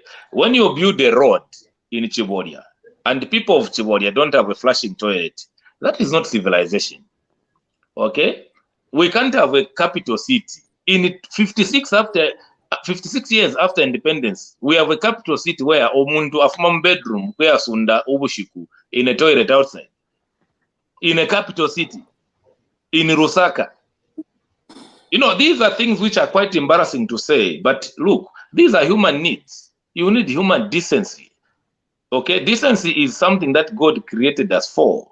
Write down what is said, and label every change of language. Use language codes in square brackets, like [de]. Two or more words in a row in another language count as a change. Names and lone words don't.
[en] When you build a road in Chibodia and the people of Chibodia don't have a flushing toilet, that is not civilization. Okay? We can't have a capital city. In 56 years after independence, we have a capital city where [bem] omuntu afuma [en] bedroom where [bem] sunda ubushiku [en] in a toilet outside. In a capital city, in Lusaka. You know, these are things which are quite embarrassing to say, but look, these are human needs. You need human decency. Okay, decency is something that God created us for.